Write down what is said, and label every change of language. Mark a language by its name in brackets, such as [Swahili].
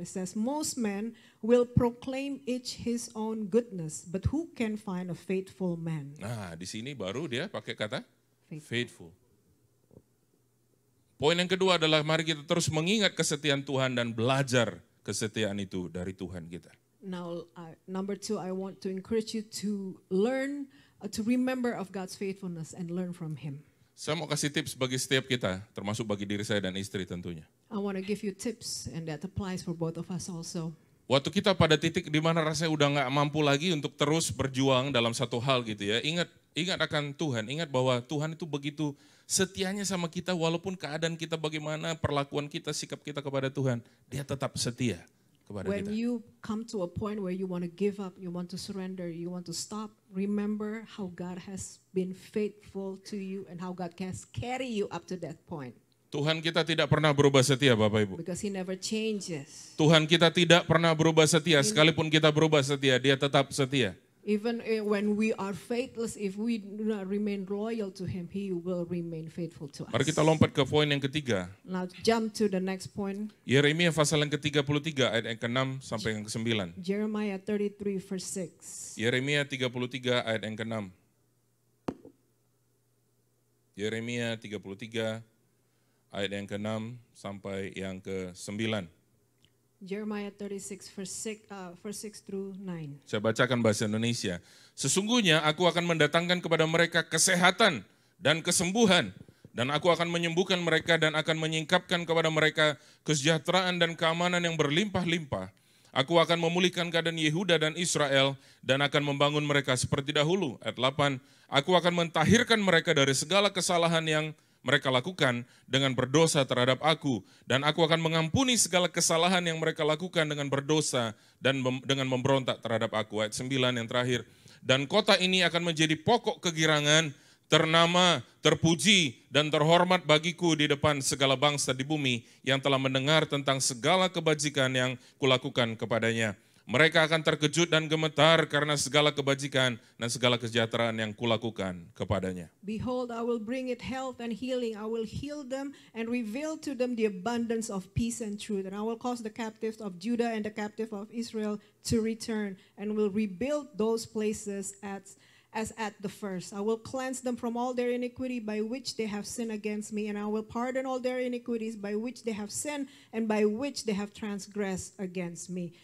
[English] It says, most men will proclaim each his own goodness, but who can find a faithful man? [Indonesian] Nah, di sini baru dia pakai kata [English] Faithful. faithful. [Indonesian] Poin yang kedua adalah mari kita terus mengingat kesetiaan Tuhan dan belajar kesetiaan itu dari Tuhan kita. [English] Now, number 2, I want to encourage you to learn, to remember of God's faithfulness and learn from Him. [Indonesian] Saya mau kasih tips bagi setiap kita, termasuk bagi diri saya dan istri tentunya. [English] I want to give you tips, and that applies for both of us also. [Indonesian] Waktu kita pada titik di mana rasanya udah nggak mampu lagi untuk terus berjuang dalam satu hal gitu ya, ingat akan Tuhan, ingat bahwa Tuhan itu begitu setianya sama kita walaupun keadaan kita bagaimana, perlakuan kita, sikap kita kepada Tuhan, Dia tetap setia kepada [English] When [Indonesian] kita. [English] you come to a point where you want to give up, you want to surrender, you want to stop, remember how God has been faithful to you and how God has carried you up to that point. [Indonesian] Tuhan kita tidak pernah berubah setia Bapak Ibu. [English] Because He never changes. [Indonesian] Tuhan kita tidak pernah berubah setia, sekalipun kita berubah setia, Dia tetap setia. [English] Even when we are faithless, if we do not remain loyal to Him, He will remain faithful to us. [Indonesian] Mari kita lompat ke poin yang ketiga. [English] Now jump to the next point. [Indonesian] Yeremia pasal yang ke-33 ayat yang ke-6 sampai yang ke-9. [English] Jeremiah 33 verse 6. [Indonesian] Yeremia 33 ayat yang ke-6. Yeremia 33 ayat yang ke-6 sampai yang ke-9. [English] Jeremiah 36 verse 6 through 9. [Indonesian] Saya bacakan bahasa Indonesia. Sesungguhnya aku akan mendatangkan kepada mereka kesehatan dan kesembuhan, dan aku akan menyembuhkan mereka dan akan menyingkapkan kepada mereka kesejahteraan dan keamanan yang berlimpah-limpah. Aku akan memulihkan keadaan Yehuda dan Israel dan akan membangun mereka seperti dahulu. Ayat 8, aku akan mentahirkan mereka dari segala kesalahan yang mereka lakukan dengan berdosa terhadap aku, dan aku akan mengampuni segala kesalahan yang mereka lakukan dengan berdosa dan dengan memberontak terhadap aku. Ayat 9 yang terakhir, dan kota ini akan menjadi pokok kegirangan, ternama, terpuji, dan terhormat bagiku di depan segala bangsa di bumi yang telah mendengar tentang segala kebajikan yang kulakukan kepadanya. Mereka akan terkejut dan gemetar karena segala kebajikan dan segala kesejahteraan yang kulakukan kepadanya. [English] Behold, I will bring it health and healing. I will heal them and reveal to them the abundance of peace and truth. And I will cause the captives of Judah and the captive of Israel to return and will rebuild those places as at the first. I will cleanse them from all their iniquity by which they have sinned against me, and I will pardon all their iniquities by which they have sinned and by which they have transgressed against me.